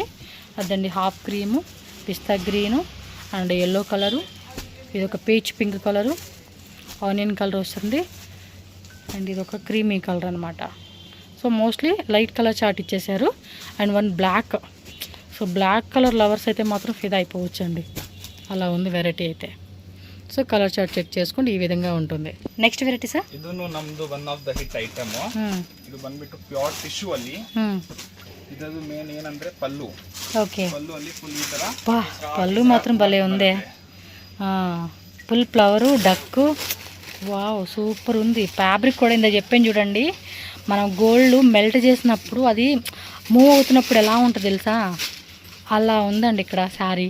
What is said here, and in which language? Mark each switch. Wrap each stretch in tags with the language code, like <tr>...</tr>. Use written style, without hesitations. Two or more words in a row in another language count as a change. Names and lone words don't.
<te>అదండి హాఫ్ క్రీము, పిస్తా గ్రీను అండ్ ఎల్లో కలరు, ఇది ఒక</te> <en>peach pink colour, onion colour</en> <te>వస్తుంది అండ్ ఇది ఒక</te> <en>creamy colour</en> <te>అనమాట.</te> <en>so mostly light colour chart</en> <te>ఇచ్చేసారు</te> <en>and one black. so black colour lovers</en> <te>అయితే మాత్రం ఫిదా అయిపోవచ్చు అండి, అలా ఉంది వెరైటీ అయితే.</te> <en>so colour chart check</en> <te>చేసుకోండి, ఈ విధంగా ఉంటుంది.</te> <en>next variety sir,</en> <kn>ಇದು ನಮ್ದು</kn> <en>one of the hit item.</en> <kn>ಇದು ಬಂದ್ಬಿಟ್ಟು</kn> <en>pure tissue</en> <kn>ಅಲ್ಲಿ. ಇದದು ಮೇನ್ ಏನಂದ್ರೆ ಪಲ್ಲು.</kn> <te>ఓకే,</te> <kn>ಪಲ್ಲು ಅಲ್ಲಿ ಫುಲ್ ಈ ತರ</kn> <te>పళ్ళు మాత్రం భలే ఉంది, ఫుల్ ఫ్లవరు డక్కు.</te> <en>wow super</en> <te>ఉంది. ఫ్యాబ్రిక్ కూడా ఇందా చెప్పాను చూడండి, మనం</te> <en>gold melt</en> <te>చేసినప్పుడు అది మూవ్ అవుతున్నప్పుడు ఎలా ఉంటుంది తెలుసా, అలా ఉందండి ఇక్కడ శారీ.</te>